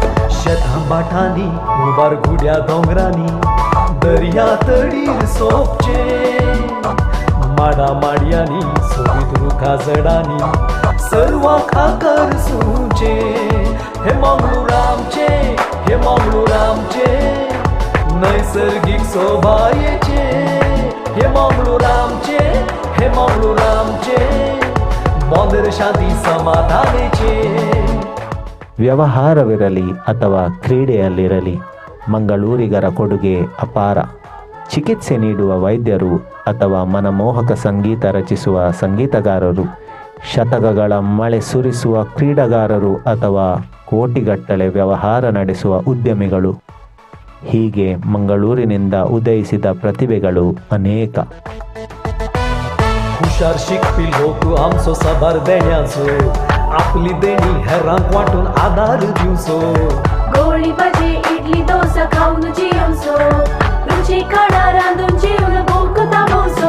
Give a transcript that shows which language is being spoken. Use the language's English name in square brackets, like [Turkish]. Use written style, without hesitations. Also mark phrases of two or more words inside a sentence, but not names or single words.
[Konkani] शेतां बाटांनी उबार गुड्या दोंगरांनी दर्या तडीर सोपचे माडा माडयांनी सोबीत रुखा जडांनी सर्वांक आकर्सूचे हे मंगळूरामचे नैसर्गिक शोभायेचे हे मंगळूरामचे बंदर शांती समाधानेचे. [Kannada] ವ್ಯವಹಾರವಿರಲಿ ಅಥವಾ ಕ್ರೀಡೆಯಲ್ಲಿರಲಿ ಮಂಗಳೂರಿಗರ ಕೊಡುಗೆ ಅಪಾರ. ಚಿಕಿತ್ಸೆ ನೀಡುವ ವೈದ್ಯರು ಅಥವಾ ಮನಮೋಹಕ ಸಂಗೀತ ರಚಿಸುವ ಸಂಗೀತಗಾರರು, ಶತಕಗಳ ಮಳೆ ಸುರಿಸುವ ಕ್ರೀಡಾಗಾರರು ಅಥವಾ ಕೋಟಿಗಟ್ಟಲೆ ವ್ಯವಹಾರ ನಡೆಸುವ ಉದ್ಯಮಿಗಳು, ಹೀಗೆ ಮಂಗಳೂರಿನಿಂದ ಉದಯಿಸಿದ ಪ್ರತಿಭೆಗಳು ಅನೇಕ. [Konkani] हुशार शिकपी लोक आमचो साबार देण्याचो आपली देणी हेरांक वाटून आदार दिवचो गोळी भाजी इडली डोसा खाऊन जेवचो रुची खाणा रांदून जेवण भूक तापोवचो